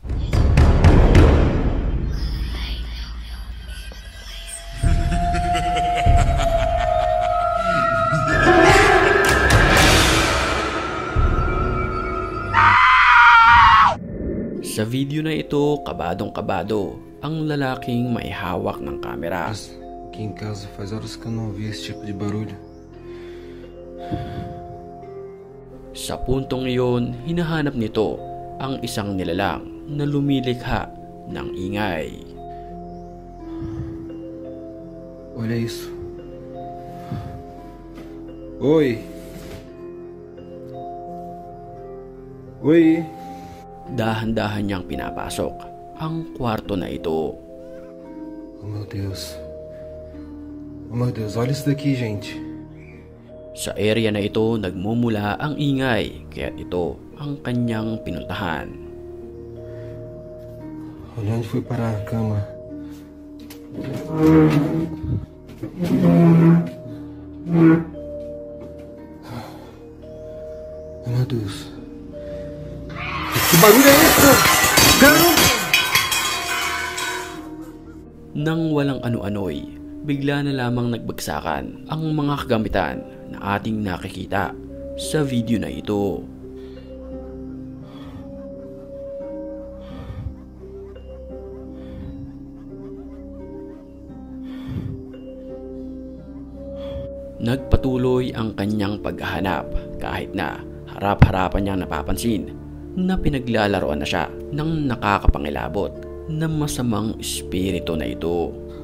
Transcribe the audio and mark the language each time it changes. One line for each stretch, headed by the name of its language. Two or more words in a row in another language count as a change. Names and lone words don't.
Filipino: Sa video na ito, kabadong-kabado ang lalaking may hawak ng kamera.
Portuguese: Aqui em casa faz horas que eu não ouvi esse tipo de barulho.
Filipino: Sa puntong iyon, hinahanap nito ang isang nilalang na lumilikha ng ingay.
Portuguese: Olha isso. Oi. Oi.
Filipino: Dahan-dahan niyang pinapasok ang kwarto na ito.
Portuguese: Oh meu Deus. Oh meu Deus, olha isso daqui, gente.
Filipino: Sa area na ito nagmumula ang ingay, kaya ito ang kanyang pinuntahan.
Portuguese: Olha onde foi parar a cama. Oh meu Deus. Que barulho é esse? Caramba!
Filipino: Nang walang ano-ano'y, bigla na lamang nagbagsakan ang mga kagamitan na ating nakikita sa video na ito. Nagpatuloy ang kanyang paghahanap kahit na harap-harapan niyang napapansin na pinaglalaroan na siya ng nakakapangilabot na masamang espiritu na ito.